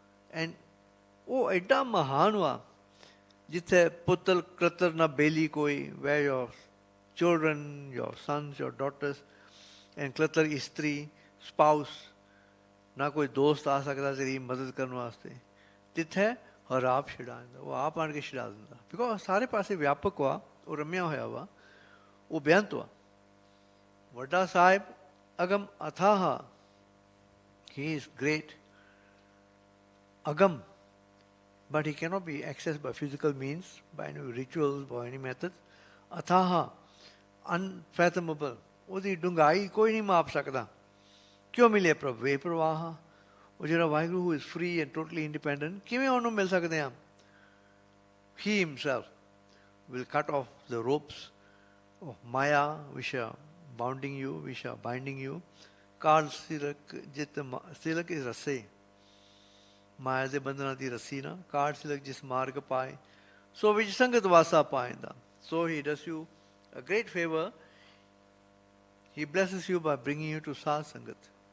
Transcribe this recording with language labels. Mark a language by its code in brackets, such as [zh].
[pa] And ਉਹ ਐਡਾ ਮਹਾਨ ਵਾ ਜਿੱਥੇ ਪੁੱਤਰ ਕ੍ਰਤਰ ਨਾ ਬੇਲੀ ਕੋਈ, [en] where your children, your sons, your daughters, and [pa] ਕਲਤਰ ਇਸਤਰੀ, ਸਪਾਊਸ, ਨਾ ਕੋਈ ਦੋਸਤ ਆ ਸਕਦਾ ਤੇਰੀ ਮਦਦ ਕਰਨ ਵਾਸਤੇ। ਤਿੱਥੇ ਹਰ ਆਪ ਛਡਾ ਦਿੰਦਾ, ਉਹ ਆਪ ਆਣ ਕੇ ਛਡਾ ਦਿੰਦਾ। ਬਿਕੋਜ਼ ਸਾਰੇ ਪਾਸੇ ਵਿਆਪਕ ਵਾ, ਉਹ ਰਮਿਆ ਹੋਇਆ ਵਾ, ਉਹ ਬੇਅੰਤ ਵਾ। ਵੱਡਾ ਸਾਹਿਬ ਅਗਮ ਅਥਾਹ, [en] he is great, agam, but he cannot be accessed by physical means, by any rituals, by any methods. [pa] Athaha, unfathomable, ਉਹਦੀ ਡੂੰਘਾਈ ਕੋਈ ਨਹੀਂ ਮਾਪ ਸਕਦਾ। ਕਿਉਂ ਮਿਲੇ ਪ੍ਰਭ ਵੇ ਪ੍ਰਵਾਹ, ਉਹ ਜਿਹੜਾ Waheguru [en] who is free and totally independent, [pa] ਕਿਵੇਂ ਉਹਨੂੰ ਮਿਲ ਸਕਦੇ ਹਾਂ? [en] He himself will cut off the ropes of Maya which are bounding you, which are binding you. [pa] Call silk ਜਿਤ ਸਿਲਕ ਇਸ ਰੱਸੇ, ਮਾਇਆ ਦੇ ਬੰਧਨਾਂ ਦੀ ਰੱਸੀ ਨਾ, ਕਾਲ ਸਿਲਕ ਜਿਸ ਮਾਰਗ ਪਾਏ, ਸੋ ਵਿੱਚ ਸੰਗਤ ਵਾਸਾ ਪਾਏਂਦਾ। [en] So he does you a great favor. He blesses you by bringing you to Sat Sangat.